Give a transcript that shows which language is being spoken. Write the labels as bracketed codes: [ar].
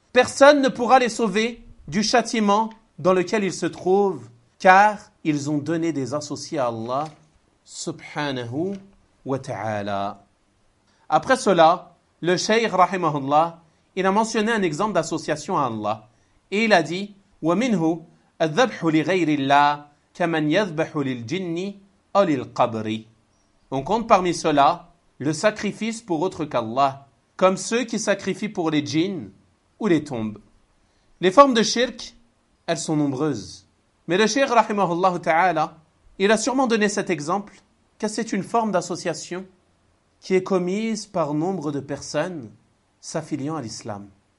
[fr] Personne ne pourra les sauver du châtiment dans lequel ils se trouvent, car ils ont donné des associés à Allah subhanahu wa ta'ala. Après cela, le Cheikh rahimahullah, il a mentionné un exemple d'association à Allah. Et il a dit [ar] وَمِنْهُ الذَّبْحُ لِغَيْرِ اللَّهِ كَمَنْ يَذْبَحُ لِلْجِنِّ أَوْ لِلْقَبْرِ. [fr] On compte parmi cela le sacrifice pour autre qu'Allah, comme ceux qui sacrifient pour les djinns ou les tombes. Les formes de shirk, elles sont nombreuses. Mais le Cheikh rahimahullah ta'ala, il a sûrement donné cet exemple, car c'est une forme d'association qui est commise par nombre de personnes s'affiliant à l'islam.